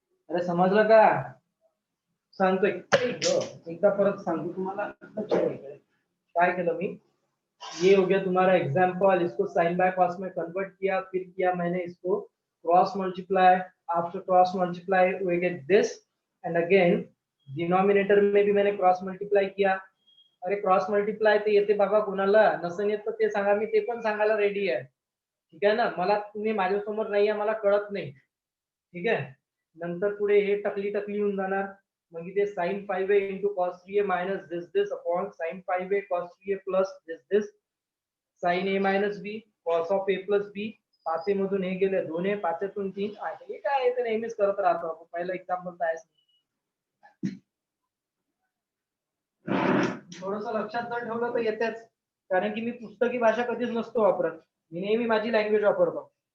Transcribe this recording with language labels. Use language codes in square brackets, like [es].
[mr] अरे समजलं का, सांगतो एकदा परत सांगतो तुम्हाला, काय केलं मी, [hi] ये हो गया तुम्हारा एग्जाम्पल, इसको साइन बाय कॉस में कन्वर्ट किया, फिर किया मैंने इसको cross multiply, [en] after cross multiply we get this, and again denominator [hi] में भी मैंने क्रॉस मल्टीप्लाई किया। [mr] अरे क्रॉस मल्टीप्लाई ते येते बाबा, कोणाला नसेल येत तर ते सांगा, मी ते पण सांगायला रेडी आहे। ठीक आहे ना, मला तुम्ही माझ्यासमोर नाही आहे, मला कळत नाही। ठीक आहे, नंतर पुढे हे टकली टकली होऊन जाणार, मग इथे [en] sin 5a into cos 3a minus this upon sin 5a cos 3a plus this sin a minus b cos of a plus b, [mr] 5 मधून हे गेले 2 आहे, 5तून 3 आहे, हे काय आहे ते नेहमीच करत राहतो आपण, पहिलं एक्झाम्पल तर आहेच। थोडंसं लक्षात जर ठेवलं तर येतेच, कारण की मी पुस्तकी भाषा कधीच नसतो वापरत, मी नेहमी माझी लँग्वेज वापरतो।